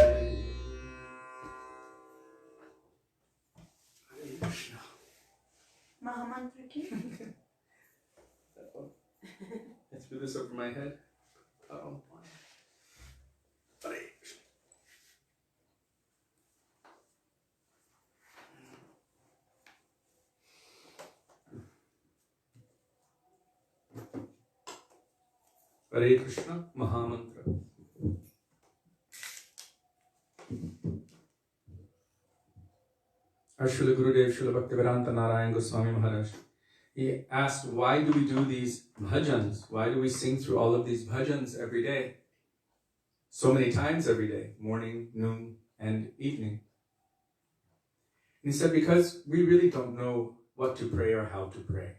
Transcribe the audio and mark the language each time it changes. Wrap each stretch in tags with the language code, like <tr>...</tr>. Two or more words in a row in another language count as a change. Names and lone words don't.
<en>Hare Krishna.</en> <hi>महामंत्र की.</hi> <en>Let's do this over my head. Uh-oh. Hare Krishna. Hare Krishna Mahamantra. Our Srila Gurudev Srila Bhaktivedanta Narayan Goswami Maharaj, he asked, why do we do these bhajans? Why do we sing through all of these bhajans every day? So many times every day, morning, noon, and evening. And he said, because we really don't know what to pray or how to pray.</en>